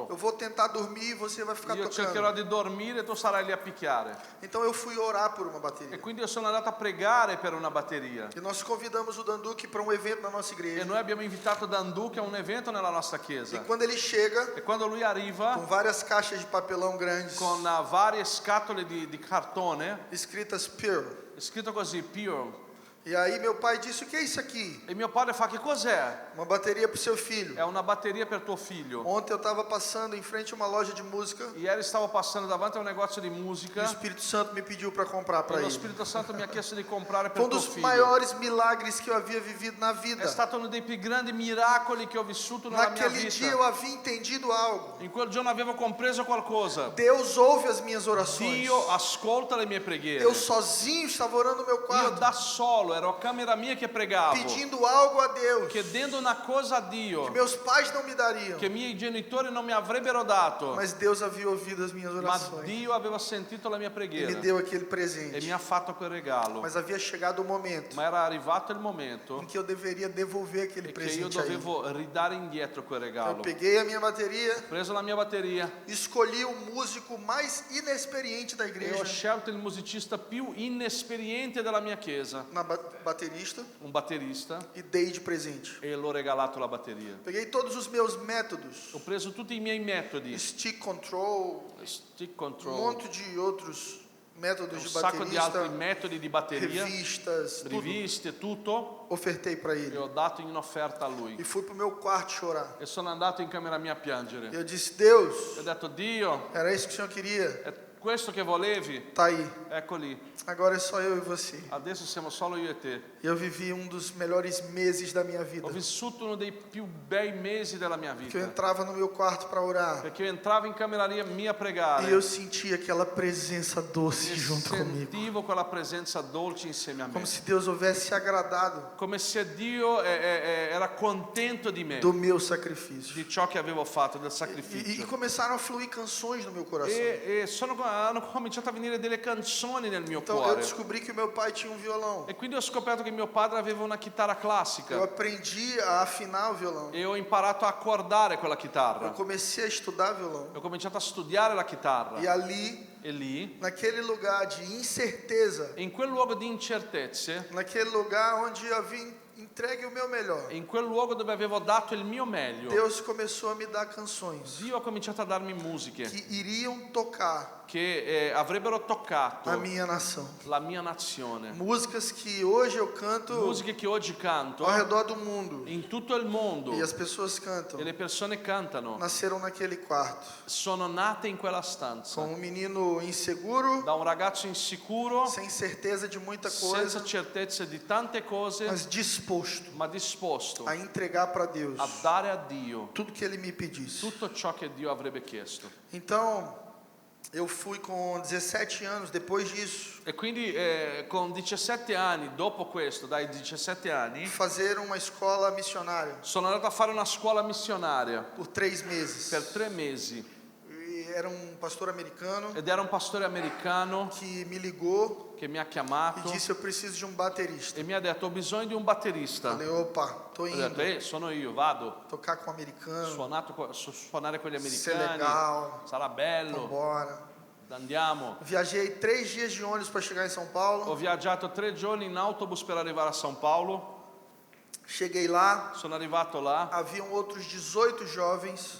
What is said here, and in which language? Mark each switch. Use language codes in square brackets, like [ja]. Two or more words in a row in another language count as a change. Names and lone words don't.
[pt] eu vou tentar dormir e você vai ficar [it] Io cercherò [pt] tocando. [it] di dormire e tu sarai lì a picchiare. [pt] Então eu fui orar por uma [it] E [pt] bateria. [it] quindi io sono andato a pregare per una batteria. [pt] E nós convidamos o Dan Duque para um evento na nossa [it] E [pt] igreja. [it] noi abbiamo invitato Dan Duke a un evento nella nostra [pt] E [it] chiesa. [pt] quando ele chega, [it] E quando lui arriva [pt] com várias caixas de papelão grandes, [it] con varie scatole di cartone, [pt] escritas Pure. [it] è scritto così, Pure. [pt] E aí meu pai disse: o que é isso aqui? [it] E mio padre fa, che cos'è? [pt] Uma bateria para o seu filho. [it] È una batteria per tuo figlio. [pt] Ontem eu estava passando em frente a uma loja de música [it] Ieri stavo passando davanti a un negozio di [pt] e o [it] musica [pt] Espírito Santo me pediu para comprar [it] e [pt] para [it] lo [pt] ele. [it] Spirito Santo mi ha chiesto di comprare [pt] Foi [it] per tuo [pt] dos [it] figlio. [pt] maiores milagres que eu havia vivido na [it] È [pt] vida. [it] stato uno dei più grandi miracoli che ho vissuto nella mia [pt] Naquele dia [it] vita. [pt] eu havia entendido algo. [it] In quel giorno avevo compreso qualcosa. [pt] Deus ouve as minhas orações. [it] Dio ascolta le mie preghiere. [pt] Eu sozinho estava orando no meu [it] Io [pt] quarto, [it] da solo ero a camera mia che pregavo, [pt] pedindo algo a Deus [it] chiedendo una cosa a [pt] que [it] Dio [pt] meus pais não me dariam. [it] che i miei genitori non mi avrebbero dato, [pt] Mas Deus havia ouvido as minhas [it] ma [pt] orações [it] Dio aveva sentito la mia [pt] e me [it] preghiera [pt] deu aquele [it] e [pt] presente. [it] mi ha fatto quel regalo. [pt] Mas havia chegado o momento [it] Ma era arrivato il momento [pt] em que eu deveria devolver aquele [it] e che io [pt] presente a ele. [it] dovevo ridare indietro quel [pt] Eu [it] regalo. [pt] peguei a minha bateria, [it] Ho preso la mia batteria [pt] escolhi o músico mais inexperiente da [it] e ho [pt] igreja, [it] scelto il musicista più inesperiente della mia chiesa, [pt] baterista, [it] un batterista, [pt] e dei de presente. [it] e l'ho regalato la batteria. [pt] Peguei todos os meus métodos, [it] Ho preso tutti i miei metodi, [pt] stick control, [it] stick [pt] um [it] control, [pt] monte de outros métodos [it] un [pt] de [it] sacco di altri [pt] baterista, [it] metodi di batteria, [pt] revistas, tudo. [it] riviste, tutto, [pt] Ofertei para [it] e [pt] ele. [it] ho dato in offerta a [pt] E [it] lui. [pt] fui pro meu quarto chorar. [it] E sono andato in camera mia a piangere. [pt] Eu disse: Deus, [it] E ho detto, Dio, [pt] era isso que o Senhor queria. [it] Questo che volevi, [pt] Tá aí. [it] ecco lì. [pt] Agora é só eu e você. [it] Adesso siamo solo io e te. [pt] E eu vivi um dos melhores meses da minha vida. [it] Ho vissuto uno dei più bei mesi della mia [pt] Que eu [it] vita. [pt] entrava no meu quarto para orar. [it] Perché io entravo in camera mia a pregare. [pt] E eu sentia aquela presença doce [it] E [pt] junto comigo. [it] sentivo quella presenza dolce insieme a me. [pt] Como se Deus houvesse agradado [it] Come se Dio era contento di me, [pt] do meu sacrifício. [it] di ciò che avevo fatto, del [pt] E [it] sacrificio. [pt] começaram a fluir canções no meu coração. [it] Hanno cominciato a venire delle canzoni nel mio [pt] Então eu [it] cuore. [pt] descobri que o meu pai tinha um violão. [it] E quindi ho scoperto che mio padre aveva una chitarra [pt] Eu [it] classica. [pt] aprendi a afinar o violão. [it] E ho imparato a accordare quella [pt] Eu [it] chitarra. [pt] comecei a estudar violão. [it] Ho cominciato a studiare la chitarra. [pt] E ali, [it] E lì, [pt] naquele lugar de incerteza, [it] in quel luogo di incertezze, [pt] naquele lugar onde eu havia entregue o meu melhor, [it] in quel luogo dove avevo dato il mio meglio, [pt] Deus começou a me dar canções [it] Dio ha cominciato a darmi musiche [pt] que iriam tocar [it] che avrebbero toccato [pt] a minha nação. [it] la mia nazione. [pt] Músicas que hoje eu canto [it] Musiche che oggi canto [pt] ao redor do mundo. [it] in tutto il mondo [pt] E as pessoas cantam. [it] e le persone cantano. [pt] Nasceram naquele quarto. [it] Sono nate in quella stanza [pt] Com um menino inseguro, [it] da un ragazzo insicuro, [pt] sem certeza de muita [it] senza [pt] coisa, [it] certezze di tante cose, [pt] mas disposto [it] ma disposto [pt] a entregar para Deus [it] a dare a Dio [pt] tudo que Ele me pedisse. [it] tutto ciò che Dio avrebbe chiesto. [pt] Então, eu fui com 17 anos, depois disso, [it] E quindi con 17 anni, dopo questo, dai 17 anni, [pt] fazer uma escola missionária [it] sono andato a fare una scuola missionaria [pt] por 3 meses. [it] per 3 mesi [pt] E era um pastor americano [it] ed era un pastore americano [pt] que me ligou [it] che mi ha [pt] e [it] chiamato [pt] disse: eu preciso de um baterista. [it] e mi ha detto ho bisogno di un batterista. [pt] Falei: opa, tô [it] Ho detto, [pt] indo [it] sono io, vado. [pt] tocar com um americano, [it] Suonare con gli [pt] ser [it] americani, [pt] legal, [it] sarà bello, [pt] vambora. [it] andiamo. [pt] Viajei 3 dias de ônibus para chegar em São [it] Ho [pt] Paulo. [it] viaggiato 3 giorni in autobus per arrivare a São Paulo, [pt] Cheguei lá, [it] sono arrivato là, [pt] haviam outros 18 jovens.